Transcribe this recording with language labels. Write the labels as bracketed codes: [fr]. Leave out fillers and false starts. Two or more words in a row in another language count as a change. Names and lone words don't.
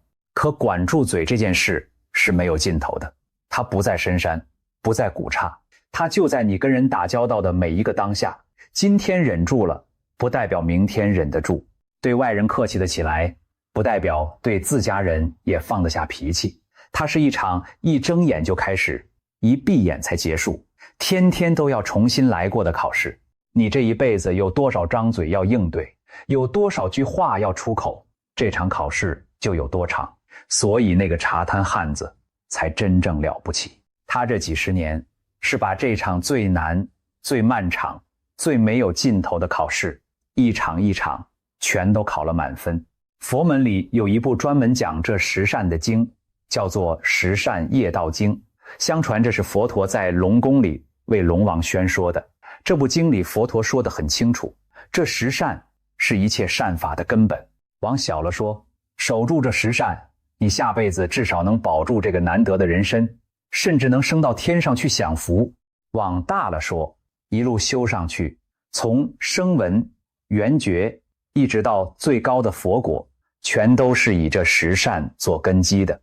[zh] 可管住嘴這件事是沒有盡頭的。它不在深山，不在古剎，它就在你跟人打交道的每一個當下。今天忍住了，不代表明天忍得住；對外人客氣得起來，不代表对自家人也放得下脾氣。它是一场一睜眼就開始，一閉眼才結束，天天都要重新來過的考試。你這一輩子有多少張嘴要應對，有多少句話要出口，這場考試就有多長。所以那個茶攤漢子才真正了不起。他這幾十年是把這場最難、最漫長、最沒有盡頭的考試，一場一場全都考了滿分。佛門裡有一部專門講這十善的經，叫做《十善業道經》。相傳這是佛陀在龍宮裡為龍王宣說的。這部經裡佛陀說得很清楚，這十善是一切善法的根本。往小了說，守住這十善，你下輩子至少能保住這個難得的人身； 甚至能升到天上去享福。往大了說，一路修上去，從声聞、缘覺一直到最高的佛果，全都是以这十善做根基的。